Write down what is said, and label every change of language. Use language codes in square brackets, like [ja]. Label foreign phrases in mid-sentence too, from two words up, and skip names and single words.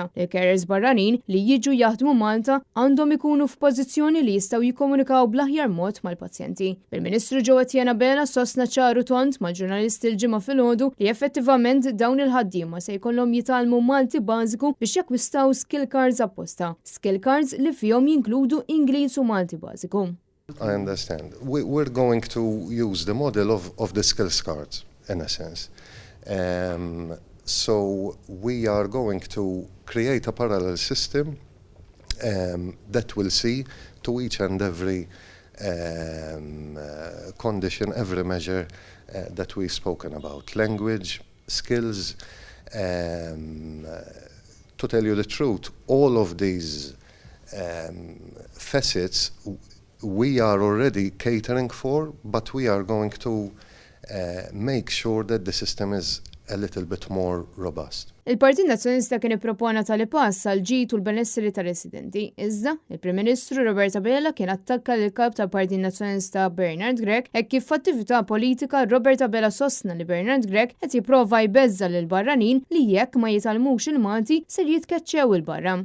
[mt] Il-carers barranin li jiġu jaħdmu Malta għandhom ikunu f'pożizzjoni li jistgħu jikkomunikaw bl-aħjar mod mal-pazjenti. Il-Ministru ġewwa Tjena Bela sostna ċaru tont mal-ġurnalisti l-ġimgħa filgħodu li effettivament dawn il-ħaddiema se jkollhom jitalmu Malti bażiku biex jakkwistaw [en] skill cards [mt] apposta. [en] Skill cards [mt] li fihom jinkludu Ingliż u Malti bażiku. [en] I understand. We're going to use the model of the skills cards, in a sense. So we are going to create a parallel system that will see to each and every condition, every measure that we've spoken about. Language, skills, to tell you the truth, all of these facets we are already catering for, but we are going to make sure that the system is a little bit more robust. [mt] Il-Partit Nazzjonalista kien ippropona tali pass għal ġid u l-benessri ta' residenti. Iżda, il-Prim Ministru Roberta Bela kien attakka lil kap tal-Partit Nazzjonalista Bernard Grech hekk kif f'attività politika Roberta Bela sostna li Bernard Grech qed jipprova jbeżża lil barranin li jekk ma jitalmux il-Malti ser jitkeċċew il-barra.